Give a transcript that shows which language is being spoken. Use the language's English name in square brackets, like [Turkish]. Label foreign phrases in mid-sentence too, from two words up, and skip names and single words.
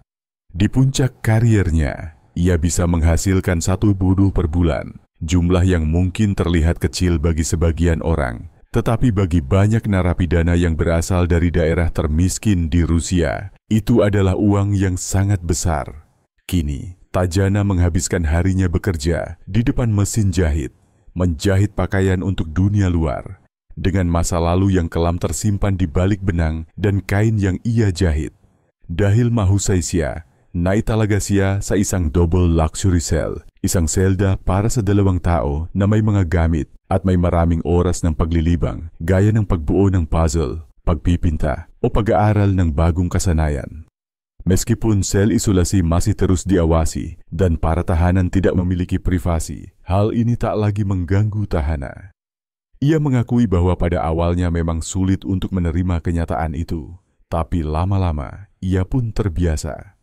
[Indonesian] Di puncak kariernya, ia bisa menghasilkan 1 buruh per bulan, jumlah yang mungkin terlihat kecil bagi sebagian orang, tetapi bagi banyak narapidana yang berasal dari daerah termiskin di Rusia, itu adalah uang yang sangat besar. Kini, Tajana menghabiskan harinya bekerja di depan mesin jahit, menjahit pakaian untuk dunia luar, dengan masa lalu yang kelam tersimpan di balik benang dan kain yang ia jahit. [Filipino] Dahil mahusaisya, naitalagasia sa isang [English] double luxury cell, [Filipino] isang selda para sa dalawang tao na may mga gamit at may maraming oras ng paglilibang, gaya ng pagbuo ng puzzle, pagpipinta o pag-aaral ng bagong kasanayan. [Indonesian] Meskipun sel isolasi masih terus diawasi dan para tahanan tidak memiliki privasi, hal ini tak lagi mengganggu tahana. Ia mengakui bahwa pada awalnya memang sulit untuk menerima kenyataan itu, tapi lama-lama ia pun terbiasa.